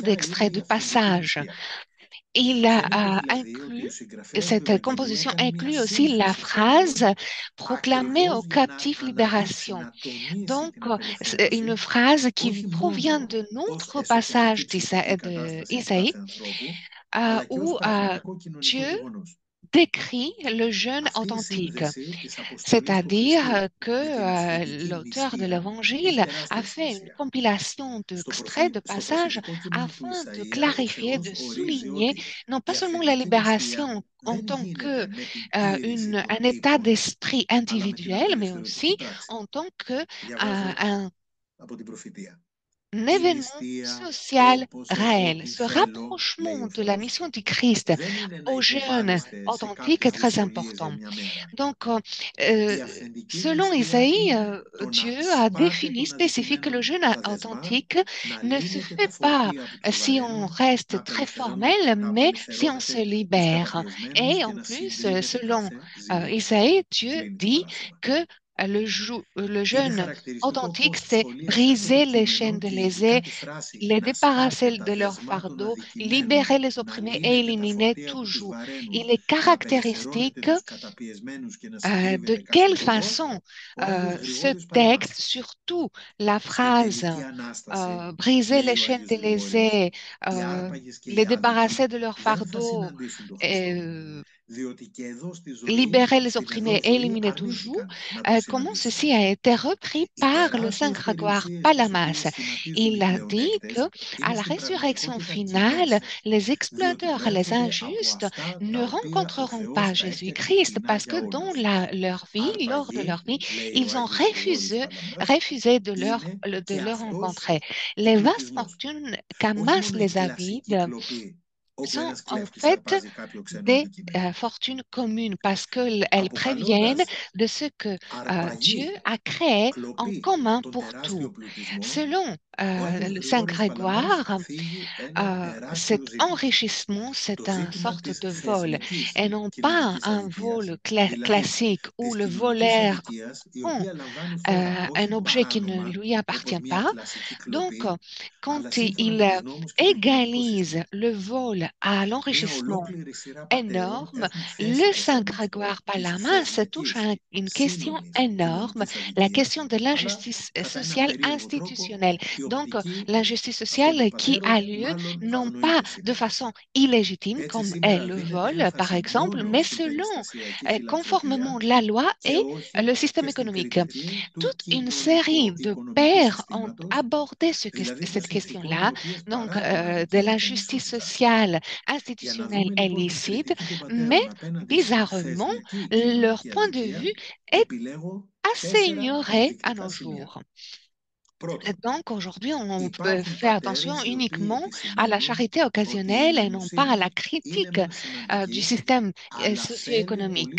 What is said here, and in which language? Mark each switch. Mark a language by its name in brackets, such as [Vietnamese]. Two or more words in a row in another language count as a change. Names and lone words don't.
[Greek] ποια είναι [French] d'extraits, de [Greek] η αυθεντική [French] passages. [Greek] νηστεία. [French] Il [Greek] Φαίνεται δηλαδή ότι [French] inclut, [Greek] ο συγγραφέας του [French] cette [Greek] Ευαγγελίου [French] composition [Greek] έκανε μια [French] inclut aussi la [Greek] σύνθεση [French] phrase [Greek] σχολείων [French] proclamée aux [Greek] ακριβώς για να [French] captifs [Greek] αναδείξει, [French] libération. [Greek] να τονίσει [French] Donc, [Greek] την [French] c'est une [Greek] απελευθέρωση, [French] phrase qui [Greek] όχι [French] provient [Greek] μόνο [French] de [Greek] ως [French] notre [Greek] εσωτερική [French] passage [Greek] ψυχική [French] de [Greek] κατάσταση του [French] Isaïe, [Greek] κάθε ανθρώπου, αλλά και ως [French] où [Greek] πραγματικό κοινωνικό [French] Dieu [Greek] γεγονός. [French] décrit le jeûne [Greek] Αυτή η [French] authentique, [Greek] σύνδεση της αποστολής του Χριστού [French] c'est-à-dire que [Greek] με την αυθεντική [French] l'auteur de [Greek] νηστεία έχει [French] l'Évangile a [Greek] τεράστια [French] fait une [Greek] σημασία. [French] compilation d'extraits, de [Greek] Στο [French] passages, [Greek] προφητικό κείμενο του [French] afin de [Greek] Ισαΐα, ο [French] clarifier, [Greek] Θεός [French] de [Greek] ορίζει [French] souligner [Greek] ότι [French] non pas [Greek] η [French] seulement la [Greek] αυθεντική νηστεία [French] libération en [Greek] δεν [French] tant que [Greek] γίνεται με την τήρηση [French] un [Greek] των [French] état [Greek] τύπων, [French] d'esprit [Greek] αλλά με την [French] individuel, mais [Greek] απελευθερωτική [French] aussi [Greek] πράξη. [French] en tant que [Greek] Διαβάζω [French] un [Greek] από την προφητεία. [French] un [Greek] Η [French] événement [Greek] νηστεία [French] social [Greek] όπως εγώ [French] réel. [Greek] την [French] Ce [Greek] θέλω, λέει [French] rapprochement [Greek] ο [French] de la [Greek] Θεός, [French] mission du Christ [Greek] δεν είναι να [French] aux jeunes [Greek] υποβάλλεστε σε [French] authentiques est [Greek] κάποιες [French] très [Greek] δυσκολίες για [French] important. [Greek] μια μέρα. [French] Donc, [Greek] Η αυθεντική [French] selon [Greek] νηστεία [French] Isaïe, [Greek] είναι το να [French] Dieu a [Greek] σπάτε [French] défini, [Greek] τον [French] spécifié que le [Greek] αδικημένο [French] jeûne [Greek] στα δεσμά, [French] authentique [Greek] να [French] ne se [Greek] λύνετε [French] fait [Greek] τα [French] pas [Greek] φορτία που τους [French] si on [Greek] βαραίνουν, [French] reste très formel, [Greek] να [French] mais si on se [Greek] απελευθερώνετε τους [French] libère. [Greek] καταπιεσμένους [French] Et [Greek] και [French] en [Greek] να [French] plus, [Greek] συντρίβετε [French] selon [Greek] κάθε ζήλο. [French] Isaïe, Dieu [Greek] Κλείνει το [French] dit [Greek] παράθεμα. [French] que le [Greek] Είναι [French] jeûne [Greek] χαρακτηριστικό [French] authentique, [Greek] πως [French] c'est [Greek] σχολίασε αυτό το [French] briser les chaînes [Greek] κείμενο [French] de [Greek] και [French] lésés, [Greek] ειδικά τη φράση [French] les [Greek] «να σπάτε [French] débarrasser [Greek] τα [French] de leur [Greek] δεσμά των [French] fardeau, [Greek] αδικημένων, [French] libérer les [Greek] να [French] opprimés et [Greek] λύνετε τα [French] éliminer [Greek] φορτία [French] tout [Greek] που τους [French] joug. [Greek] βαραίνουν, [French] Il est [Greek] να απελευθερώνετε [French] caractéristique [Greek] τους καταπιεσμένους και να [French] de [Greek] συντρίβετε κάθε [French] quelle [Greek] ζηλό», [French] façon [Greek] ο Άγιος [French] ce [Greek] Γρηγόριος [French] texte, [Greek] παρεμβάζει. [French] surtout la [Greek] Στην [French] phrase [Greek] τελική Ανάσταση, [French] briser les [Greek] λέει ο [French] chaînes [Greek] Άγιος [French] des [Greek] Γρηγόριος, [French] lésés, [Greek] οι euh, άρπαγες και οι [French] les débarrasser [Greek] άδικοι [French] de leur [Greek] δεν θα [French] fardeau, [Greek] συναντήσουν τον Χριστό. euh, Dioti και εδώ στη ζωή, [French] libérer les [Greek] στην εδώ [French] opprimés et [Greek] ζωή [French] éliminer tout joug, [Greek] αρνήθηκαν να τον [French] comment [Greek] συναντήσουν. [French] ceci a été repris [Greek] Οι [French] par le Saint [Greek] τεράστιες [French] Grégoire [Greek] περιουσίες τις [French] Palamas. [Greek] οποίες σχηματίζουν οι [French] Il a dit que [Greek] πλεονέκτες [French] à [Greek] είναι [French] la [Greek] στην [French] résurrection [Greek] πραγματικότητα [French] finale, [Greek] κοινές, [French] les [Greek] διότι [French] exploiteurs, les [Greek] προέρχονται από [French] injustes [Greek] αυτά [French] ne [Greek] τα οποία ο [French] rencontreront pas [Greek] Θεός τα έφτιαξε [French] Jésus-Christ [Greek] κοινά [French] parce [Greek] για [French] que dans [Greek] όλους. [French] leur vie, lors de leur [Greek] Αρπαγή, [French] vie, [Greek] λέει ο [French] ils ont [Greek] Άγιος Γρηγόριος Παλαμάς, [French] refusé [Greek] είναι [French] de [Greek] και [French] le [Greek] αυτός [French] rencontrer. Les vastes [Greek] εκκλοπισμός. [French] fortunes [Greek] Όχι [French] qu'amassent [Greek] μόνο η [French] les [Greek] κλασική [French] avides [Greek] κλοπή, όπου [French] sont [Greek] ένας [French] en [Greek] κλέφτης [French] fait [Greek] αρπάζει κάποιο ξένο [French] des [Greek] αντικείμενο. [French] fortunes communes parce qu'elles préviennent [Greek] Αποκαλώντας [French] de ce que Dieu [Greek] αρπαγή, [French] a créé en [Greek] κλοπή, [French] commun [Greek] τον [French] pour tout. [Greek] τεράστιο πλουτισμό, [French] Selon [Greek] ο Άγιος [French] le Saint [Greek] Γρηγόριος Παλαμάς [French] Grégoire, [Greek] θίγει ένα τεράστιο [French] cet [Greek] ζήτημα. [French] enrichissement, [Greek] Το [French] c'est une [Greek] ζήτημα [French] sorte [Greek] της [French] de vol [Greek] θεσμικής [French] et non pas [Greek] κοινωνικής [French] un [Greek] αδικίας, [French] vol [Greek] δηλαδή [French] classique où [Greek] της [French] le [Greek] κοινωνικής [French] voleur [Greek] αδικίας η [French] prend [Greek] οποία λαμβάνει χώρα [French] un [Greek] όχι [French] objet qui ne [Greek] παράνομα [French] lui [Greek] όπως [French] appartient [Greek] μια [French] pas. [Greek] κλασική [French] Donc, [Greek] κλοπή, αλλά [French] quand [Greek] σύμφωνα [French] il [Greek] με τους νόμους και το κοινωνικό [French] égalise [Greek] σύστημα. [French] le vol à [Greek] Μια [French] l'enrichissement [Greek] ολόκληρη σειρά πατέρων [French] énorme, [Greek] έχουν θέσει [French] le [Greek] το [French] Saint [Greek] θέμα αυτό [French] Grégoire [Greek] της [French] Palamas touche [Greek] θεσμικής, [French] à une question [Greek] σύνολης [French] énorme, [Greek] κοινωνικής [French] la [Greek] αδικίας, [French] question de [Greek] αλλά [French] l'injustice [Greek] κατά έναν [French] sociale [Greek] περίεργο τρόπο [French] institutionnelle. [Greek] η [French] Donc, [Greek] οπτική [French] l'injustice [Greek] αυτών [French] sociale [Greek] των [French] qui a [Greek] πατέρων [French] lieu [Greek] μάλλον θα [French] non pas [Greek] αγνοείται [French] de [Greek] σήμερα. [French] façon illégitime, [Greek] Έτσι [French] comme est [Greek] σήμερα [French] le [Greek] δίνεται [French] vol, par [Greek] έμφαση [French] exemple, [Greek] μόνο [French] mais [Greek] στην [French] selon, [Greek] περιστασιακή [French] conformément [Greek] φιλανθρωπία [French] la loi [Greek] και [French] et le [Greek] όχι [French] système [Greek] και στην [French] économique. [Greek] κριτική του [French] Toute une série de [Greek] κοινωνικο-οικονομικού [French] pères ont [Greek] συστήματος, [French] abordé [Greek] δηλαδή των [French] cette [Greek] συνθήκων οι [French] question-là, [Greek] οποίες [French] donc [Greek] παράγουν [French] de [Greek] αδικία και [French] l'injustice [Greek] ανισότητα. [French] sociale [Greek] Για να [French] institutionnelle [Greek] δούμε λοιπόν την [French] illicite, [Greek] κριτική των [French] mais [Greek] πατέρων απέναντι στην [French] bizarrement, [Greek] θεσμική [French] leur [Greek] κοινωνική [French] point de vue [Greek] αδικία, [French] est [Greek] επιλέγω [French] assez [Greek] 4 [French] ignoré à [Greek] ενδεικτικά [French] nos [Greek] σημεία. [French] jours. [Greek] Πρώτον, [French] Donc aujourd'hui, on peut [Greek] υπάρχουν [French] faire attention [Greek] πατέρες οι οποίοι [French] uniquement à la [Greek] επισημαίνουν [French] charité [Greek] ότι η [French] occasionnelle et non pas à la [Greek] ελεημοσύνη είναι [French] critique [Greek] μεν [French] du [Greek] σημαντική, [French] système [Greek] αλλά θέλει πολύ